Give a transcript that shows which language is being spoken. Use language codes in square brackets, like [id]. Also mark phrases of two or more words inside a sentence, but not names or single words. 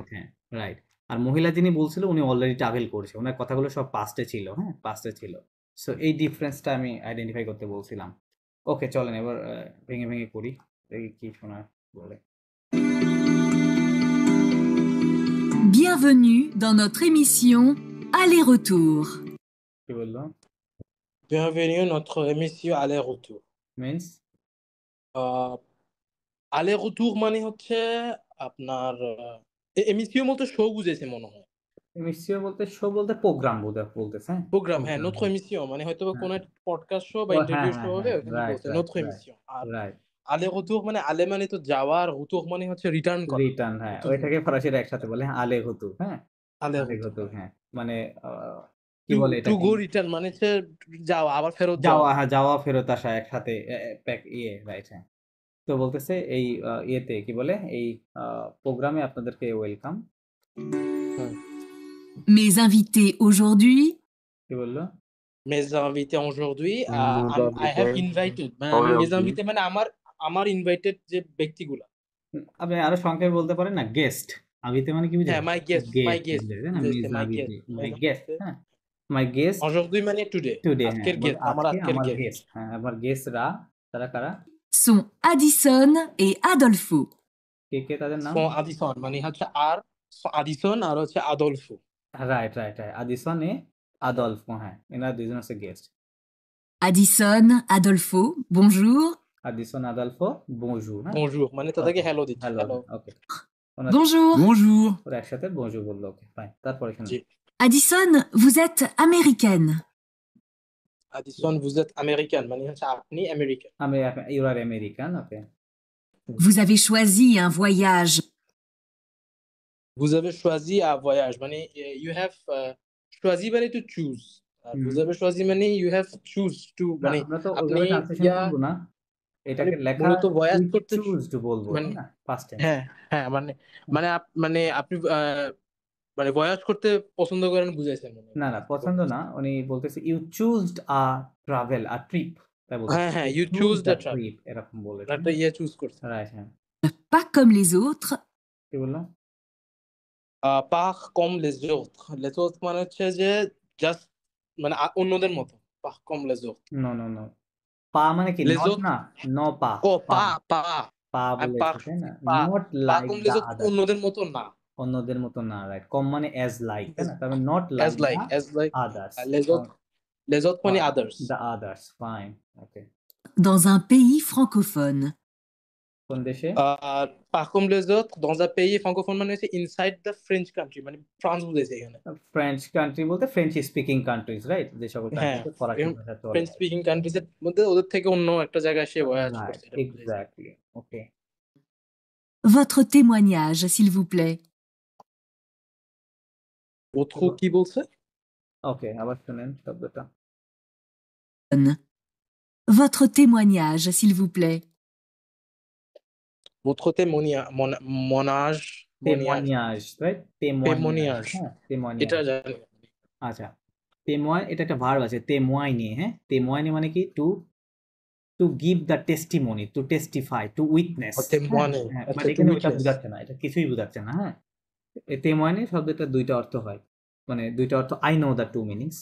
[en] right, হ্যাঁ right. [bn] আর মহিলা যিনি বলছিল উনি [en] already travel [bn] করেছে, ওনার কথাগুলো সব পাস্টে ছিল, হ্যাঁ পাস্টে ছিল। সো এই ডিফারেন্সটা আমি আইডেন্টিফাই করতে বলছিলাম। ওকে, চলেন এবার ভেঙে ভেঙে করি, দেখি কি শোনা বলে। [fr] bienvenue dans notre émission Aller-retour. [bn] কি বললো? [fr] Bienvenue à notre émission aller-retour. [bn] মিন্স aller-retour মানে হচ্ছে আপনার এমিসিও বলতে শো বুঝেছে মনে হয়। মিক্সচার বলতে শো বলতে প্রোগ্রাম বলতেছে, হ্যাঁ প্রোগ্রাম, হ্যাঁ, প্রোগ্রাম, [fr] notre émission [bn] মানে হয়তো বা হ্যাঁ কোনো একটা [en] podcast show [bn] বা ও হ্যাঁ [en] interview show [bn] হ্যাঁ হবে, হ্যাঁ ওখানে রাইট বলছে রাইট notre রাইট émission। আর রাইট aller-retour মানে আলে মানে তো যাওয়া, আর retour মানে হচ্ছে রিটার্ন করা। রিটার্ন, হ্যাঁ Retour ওইটাকে ফরাসিরা একসাথে বলে [fr] aller retour, [bn] হ্যাঁ আলে aller-retour, হতু, হ্যাঁ মানে কি টু বলে টু এটাকে, [en] go return [bn] মানে হচ্ছে যাওয়া আবার ফেরত যাওয়া। যাওয়া, হ্যাঁ যাওয়া ফেরত আসা একসাথে রাইট, হ্যাঁ। তো বলতেছে এই ইয়েতে কি বলে এই প্রোগ্রামে আপনাদেরকে ওয়েলকাম। [fr] Mes invités aujourd'hui, [bn] কি বললো? [fr] Mes invités aujourd'hui, Mes [en] I have [fr] invités [en] invited, [bn] মানে আমি mes [fr] aujourd'hui [bn] invités মানে আমার ইনভাইটেড যে ব্যক্তিগুলা। আপনি আরো সংক্ষেপে বলতে পারেন না, গেস্ট। আবিতে মানে কি বুঝে? হ্যাঁ, [en] my guest, my গেস্ট guest, [bn] বুঝে না, মিস [en] my [fr] আবিতে, [en] guest, মাই [fr] mes [en] গেস্ট, [fr] invités [en] হ্যাঁ my guest [bn] aujourd'hui মানে টুডে, টুডে, হ্যাঁ আজকের গেস্ট, আমার আজকে আজকের আমার গেস্ট। গেস্ট, হ্যাঁ আমার গেস্টরা তারা কারা? [fr] sont Addison et Adolfo. [bn] কে কে তাদের নাম? সো আদিসন মানে হচ্ছে আর আদিসন আর হচ্ছে আদলফো। রাইট রাইট রাইট, আদিসন এ আদলফো, হ্যাঁ এনারা দুইজন হচ্ছে গেস্ট। [fr] Addison, Adolfo, bonjour. [bn] আদিসন আদলফো বনজুর, হ্যাঁ বনজুর মানে তাদেরকে হ্যালো দিচ্ছি, হ্যালো, হ্যালো। ওকে [fr] Bonjour. Bonjour. [bn] ওরা একসাথে বনজুর বললো, [en] okay fine. [bn] তারপরে শোনো, জি। [fr] Addison, vous êtes américaine. [bn] আদিসন [fr] vous êtes américaine [bn] মানে হচ্ছে আপনি আমেরিকান। [en] আমি you are American, okay. [fr] Vous avez choisi un voyage. Vous avez choisi un voyage মানে [en] you have [fr] choisi মানে [en] to choose, আর [fr] vous avez choisi [en] মানে you have choose to মানে [bn] আমরা তো আপনি ওইভাবে ট্রান্সলেশন করব না, এটাকে লেখা মূলত voyage উইথ করতে [en] choose to [bn] বলবো, মানে তাই না, [en] past tense. [bn] হ্যাঁ হ্যাঁ মানে আপনি মানে ভয়েস করতে পছন্দ করেন বুঝাইছেন মনে হয়। না না পছন্দ না, উনি বলতেছে [en] you chose a travel a trip, [bn] তাই বলতে হ্যাঁ হ্যাঁ [en] you choose the travel, [bn] ট্রিপ এরকম বলেছে, একটা ইয়ে চুজ করছেন। রাইট, হ্যাঁ। [fr] Pas comme les autres. [bn] কি বললাম? [fr] pas comme les autres, les autres [bn] মানে হচ্ছে যে জাস্ট মানে অন্যদের মতো, [fr] pas comme les autres, [en] no no no, [bn] পা মানে কি [fr] les [en] নট [fr] autres [bn] না, ন পা, ও পা পা পা বলেছে, তাই না, নট [fr] pas [en] লাইক [fr] comme [en] দা [fr] les autres [en] আদার, [bn] অন্যদের মতো না, অন্যদের মতো না, রাইট। কম মানে [en] as like, [bn] তাই না, তার মানে [en] not like as like আদার্স, [fr] les autres মানে others, [en] the others, fine, okay. [fr] Dans un pays francophone. [bn] কোন দেশে? [fr] pas comme les autres dans un pays francophone [bn] মানে হচ্ছে [en] inside the French country [bn] মানে ফ্রান্স বুঝাইছে এখানে। [en] French country বলতে French speaking countries, right, [bn] যে সকল হ্যাঁ, কান্ট্রিতে ফরাসি ভাষা চলে, [en] French speaking countries [bn] এর মধ্যে ওদের থেকে অন্য একটা জায়গায় সে ভয়েস করছে, এটা বুঝাইছে। [en] exactly, okay. [fr] Votre témoignage, s'il vous plaît. [bn] votre কি বলছে? ওকে, আবার শুনেন শব্দটা। [fr] Votre témoignage, s'il vous plaît. votre témoignage témoignage, right? témoignage হ্যাঁ témoignage, [bn] এটা জানি। আচ্ছা témoin এটা একটা ভার্ব আছে témoigner, হ্যাঁ témoigner মানে কি [en] to give the testimony, to testify, to witness, [fr] témoigner [bn] বাট এখানে ওটা বোঝাচ্ছে না, এটা কিছুই বোঝাচ্ছে না, হ্যাঁ। témoigner শব্দটা দুইটা অর্থ হয়, মানে দুইটা অর্থ, [en] I know the two meanings.